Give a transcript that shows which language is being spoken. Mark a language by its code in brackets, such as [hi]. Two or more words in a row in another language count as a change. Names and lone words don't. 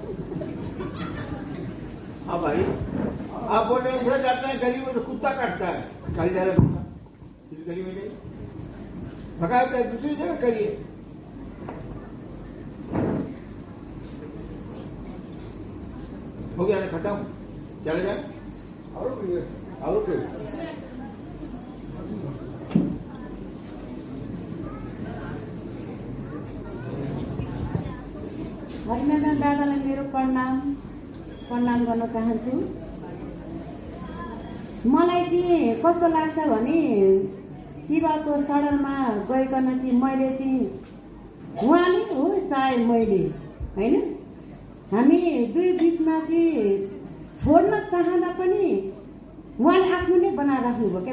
[hi] हाँ भाई, आप बोल रहे हैं जाते हैं गली में तो कुत्ता काटता है, कल जा रहा इस गली में नहीं भगा, दूसरी जगह करिए। हो गया ना, खत्म, चले जाए। और [ne] हरिनारायण दादालाई मेरो प्रणाम गर्न चाहन्छु। मलाई चाहिँ कस्तो लाग्छ भने शिवको शरणमा गइकन चाहिँ मैले चाहिँ उहाँले हो चाहे मैले होइन, हामी दुई बिचमा चाहिँ छोड्न चाहँदा पनि उहाँले आफ्नो नै बनाएर राख्नुभयो क्या।